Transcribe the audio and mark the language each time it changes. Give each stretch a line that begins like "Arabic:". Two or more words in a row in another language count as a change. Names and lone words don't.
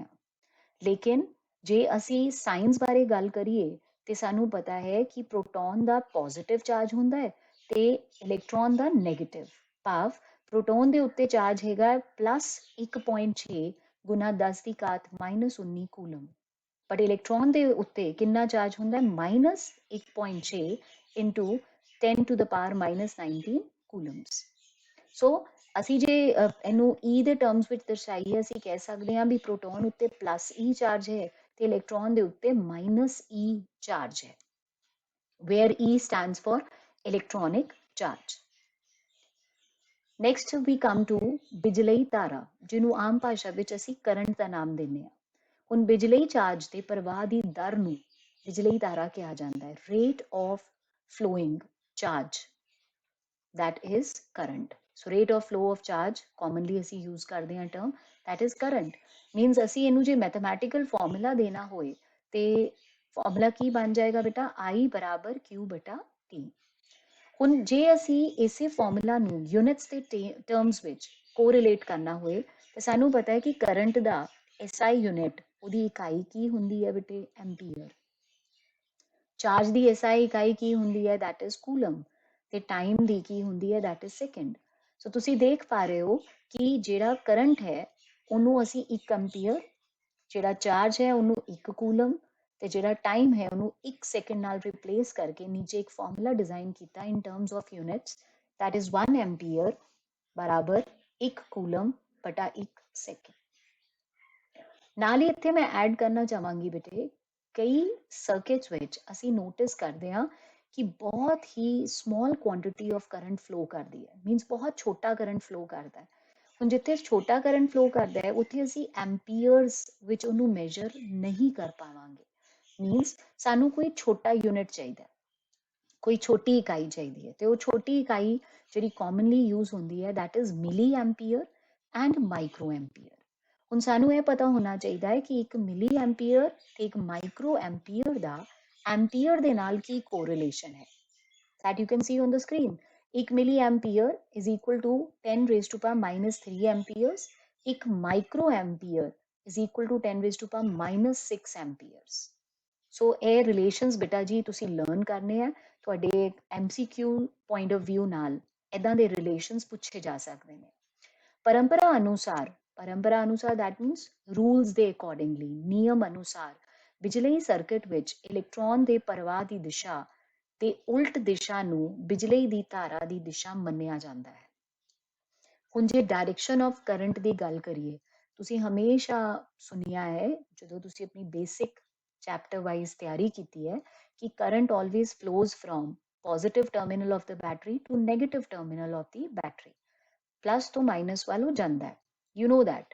Punjabi: ਲੇਕਿਨ ਜੇ ਅਸੀਂ ਸਾਇੰਸ ਬਾਰੇ ਗੱਲ ਕਰੀਏ ਤੇ ਸਾਨੂੰ ਪਤਾ ਹੈ ਕਿ ਪ੍ਰੋਟੋਨ ਦਾ
English: positive charge
Punjabi: ਹੁੰਦਾ ਹੈ ਤੇ ਇਲੈਕਟ੍ਰੋਨ ਦਾ ਨੈਗੇਟਿਵ। ਭਾਵ ਪ੍ਰੋਟੋਨ ਦੇ ਉੱਤੇ ਚਾਰਜ ਹੈਗਾ +1.6 ਗੁਣਾ 10 ਦੀ ਘਾਤ -19 ਕੂਲਮ, ਬਟ ਇਲੈਕਟ੍ਰੋਨ ਦੇ ਉੱਤੇ ਕਿੰਨਾ ਚਾਰਜ ਹੁੰਦਾ ਹੈ -1.6
English: into 10 to the power -19
Punjabi: ਕੂਲਮਸ। ਸੋ ਅਸੀਂ ਜੇ ਇਹਨੂੰ E ਦੇ ਟਰਮਸ ਵਿੱਚ ਦਰਸਾਈਏ ਅਸੀਂ ਕਹਿ ਸਕਦੇ ਹਾਂ ਵੀ ਪ੍ਰੋਟੋਨ ਉੱਤੇ +E ਚਾਰਜ ਹੈ ਤੇ ਇਲੈਕਟ੍ਰੋਨ ਦੇ ਉੱਤੇ -E ਚਾਰਜ ਹੈ,
English: where E stands for electronic charge। next we come to
Punjabi: ਬਿਜਲਈ ਧਾਰਾ, ਜਿਹਨੂੰ ਆਮ ਭਾਸ਼ਾ ਵਿੱਚ ਅਸੀਂ ਕਰੰਟ ਦਾ ਨਾਮ ਦਿੰਦੇ ਹਾਂ। ਹੁਣ ਬਿਜਲਈ ਚਾਰਜ ਦੇ ਪ੍ਰਵਾਹ ਦੀ ਦਰ ਨੂੰ ਬਿਜਲਈ ਧਾਰਾ ਕਿਹਾ ਜਾਂਦਾ ਹੈ,
English: rate of flowing charge, that is current। So rate of flow of charge commonly ਅਸੀਂ use
Punjabi: ਕਰਦੇ ਹਾਂ
English: term that is current।
Punjabi: means ਅਸੀਂ ਇਹਨੂੰ ਜੇ
English: mathematical formula
Punjabi: ਦੇਣਾ ਹੋਏ ਤੇ ਫਾਰਮੂਲਾ ਕੀ ਬਣ ਜਾਏਗਾ ਬੇਟਾ I = Q/T। ਹੁਣ ਜੇ ਅਸੀਂ ਇਸੇ ਫਾਰਮੂਲਾ ਨੂੰ ਯੂਨਿਟਸ ਦੇ ਟਰਮਸ ਵਿੱਚ ਕੋਰਿਲੇਟ ਕਰਨਾ ਹੋਏ ਤੇ ਸਾਨੂੰ ਪਤਾ ਹੈ ਕਿ ਕਰੰਟ ਦਾ SI ਯੂਨਿਟ ਉਹਦੀ ਇਕਾਈ ਕੀ ਹੁੰਦੀ ਹੈ ਬੇਟੇ ਐਂਪੀਅਰ। ਚਾਰਜ ਦੀ SI ਇਕਾਈ ਕੀ ਹੁੰਦੀ ਹੈ
English: that is
Punjabi: ਕੂਲਮ, ਤੇ ਟਾਈਮ ਦੀ ਕੀ ਹੁੰਦੀ ਹੈ
English: that is
Punjabi: ਸੈਕਿੰਡ। ਸੋ ਤੁਸੀਂ ਦੇਖ ਪਾ ਰਹੇ ਹੋ ਕਿ ਜਿਹੜਾ ਕਰੰਟ ਹੈ ਉਹਨੂੰ ਅਸੀਂ 1 ਐਂਪੀਅਰ, ਜਿਹੜਾ ਚਾਰਜ ਹੈ ਉਹਨੂੰ 1 ਕੂਲਮ ਤੇ ਜਿਹੜਾ ਟਾਈਮ ਹੈ ਉਹਨੂੰ 1 ਸੈਕਿੰਡ ਨਾਲ ਰਿਪਲੇਸ ਕਰਕੇ ਨੀਚੇ ਇੱਕ ਫਾਰਮੂਲਾ ਡਿਜ਼ਾਈਨ ਕੀਤਾ
English: in terms of units that is
Punjabi: 1 ਐਂਪੀਅਰ ਬਰਾਬਰ 1 ਕੂਲਮ ਬਟਾ 1 ਸੈਕਿੰਡ। ਨਾਲ ਹੀ ਇੱਥੇ ਮੈਂ ਐਡ ਕਰਨਾ ਚਾਹਾਂਗੀ ਬੇਟੇ ਕਈ ਸਰਕਿਟਸ ਵਿੱਚ ਅਸੀਂ ਨੋਟਿਸ ਕਰਦੇ ਹਾਂ ਕਿ ਬਹੁਤ ਹੀ
English: small quantity of current flow
Punjabi: ਕਰਦੀ ਹੈ, ਮੀਨਸ ਬਹੁਤ ਛੋਟਾ ਕਰੰਟ ਫਲੋ ਕਰਦਾ ਹੈ। ਹੁਣ ਜਿੱਥੇ ਛੋਟਾ ਕਰੰਟ ਫਲੋ ਕਰਦਾ ਹੈ ਉੱਥੇ ਅਸੀਂ ਐਂਪੀਅਰਸ ਵਿੱਚ ਉਹਨੂੰ ਮੈਜ਼ਰ ਨਹੀਂ ਕਰ ਪਾਵਾਂਗੇ। ਮੀਨਸ ਸਾਨੂੰ ਕੋਈ ਛੋਟਾ ਯੂਨਿਟ ਚਾਹੀਦਾ, ਕੋਈ ਛੋਟੀ ਇਕਾਈ ਚਾਹੀਦੀ ਹੈ ਤੇ ਉਹ ਛੋਟੀ ਇਕਾਈ ਜਿਹੜੀ
English: commonly use
Punjabi: ਹੁੰਦੀ ਹੈ
English: that is milli ampere and micro ampere.
Punjabi: ਹੁਣ ਸਾਨੂੰ ਇਹ ਪਤਾ ਹੋਣਾ ਚਾਹੀਦਾ ਹੈ ਕਿ ਇੱਕ
English: milli ampere
Punjabi: ਤੇ ਇੱਕ
English: micro ampere
Punjabi: ਦਾ ਐਂਪੀਅਰ ਦੇ ਨਾਲ ਕੀ ਕੋਰਿਲੇਸ਼ਨ ਹੈ।
English: that you can see on the screen। 1 milliampere is equal to 10 raised to power -3 amperes। 1 microampere is equal to 10 raised to power -6 amperes।
Punjabi: ਸੋ ਇਹ ਰਿਲੇਸ਼ਨਸ ਬੇਟਾ ਜੀ ਤੁਸੀਂ ਲਰਨ ਕਰਨੇ ਆ, ਤੁਹਾਡੇ MCQ
English: point of view
Punjabi: ਨਾਲ ਇਦਾਂ ਦੇ ਰਿਲੇਸ਼ਨਸ ਪੁੱਛੇ ਜਾ ਸਕਦੇ ਨੇ। ਪਰੰਪਰਾ ਅਨੁਸਾਰ
English: that means
Punjabi: ਰੂਲਸ ਦੇ ਅਕੋਰਡਿੰਗਲੀ, ਨਿਯਮ ਅਨੁਸਾਰ ਬਿਜਲਈ ਸਰਕਟ ਵਿੱਚ ਇਲੈਕਟ੍ਰੋਨ ਦੇ ਪ੍ਰਵਾਹ ਦੀ ਦਿਸ਼ਾ ਤੇ ਉਲਟ ਦਿਸ਼ਾ ਨੂੰ ਬਿਜਲਈ ਦੀ ਧਾਰਾ ਦੀ ਦਿਸ਼ਾ ਮੰਨਿਆ ਜਾਂਦਾ ਹੈ। ਹੁਣ ਜੇ
English: direction of current
Punjabi: ਦੀ ਗੱਲ ਕਰੀਏ, ਤੁਸੀਂ ਹਮੇਸ਼ਾ ਸੁਣਿਆ ਹੈ ਜਦੋਂ ਤੁਸੀਂ ਆਪਣੀ
English: basic chapter wise
Punjabi: ਤਿਆਰੀ ਕੀਤੀ ਹੈ ਕਿ
English: current always flows from positive terminal of the battery to negative terminal of the battery,
Punjabi: ਪਲੱਸ ਤੋਂ ਮਾਈਨਸ ਵੱਲ ਜਾਂਦਾ ਹੈ,
English: you know that.